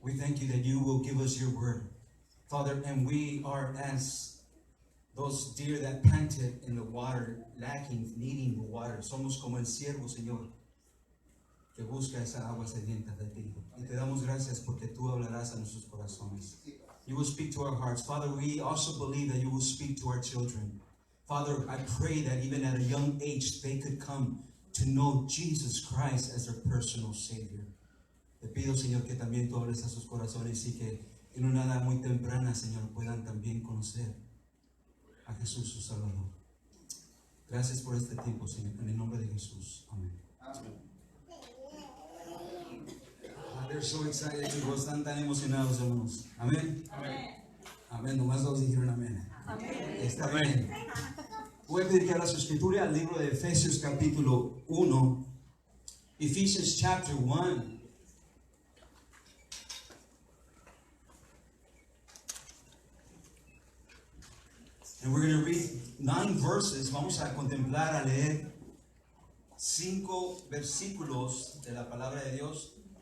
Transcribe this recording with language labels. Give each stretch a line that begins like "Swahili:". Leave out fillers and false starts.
English: We thank you that you will give us your word, Father, and we are as those deer that panted in the water, lacking, needing the water.
Spanish: Somos como el siervo, Señor, que busca esa agua sedienta de ti. Y te damos gracias porque tú hablarás a nuestros corazones.
English: You will speak to our hearts. Father, we also believe that you will speak to our children. Father, I pray that even at a young age, they could come to know Jesus Christ as their personal Savior.
Spanish: Te pido, Señor, que también tú hables a sus corazones y que en una edad muy temprana, Señor, puedan también conocer a Jesús, su Salvador. Gracias por este tiempo, Señor, en el nombre de Jesús. Amén.
English: They're so excited,
Spanish: chicos, están tan emocionados, hermanos. Amén. Amén. Nomás dos dijeron amén. Está bien. Voy a pedir que abra su escritura al libro de Efesios capítulo 1.
English: Ephesians chapter 1. And we're going to read 9 verses.
Spanish: Vamos a contemplar, a leer 5 versículos de la palabra de Dios.